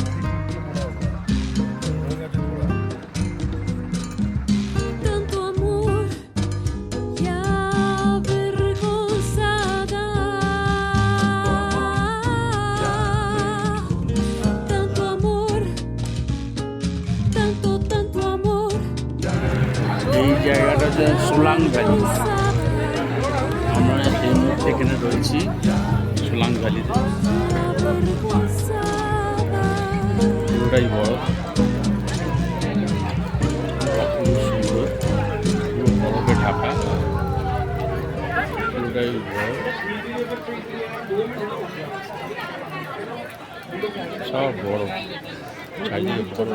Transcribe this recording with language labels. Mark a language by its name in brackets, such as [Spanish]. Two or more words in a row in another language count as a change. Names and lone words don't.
[Spanish] Tanto amor y avergonzada, tanto amor, tanto amor. [Bangla] এই জায়গাটা হচ্ছে সোলাং ভ্যালি। আমরা এই মুহূর্তে এখানে রয়েছি সোলাং ভ্যালিতে। পুরোটাই বড়, অপূর্ব সুন্দর, পুরো বরফে ঢাকা, পুরোটাই বড়, সব বড়, চারিদিকে বড়।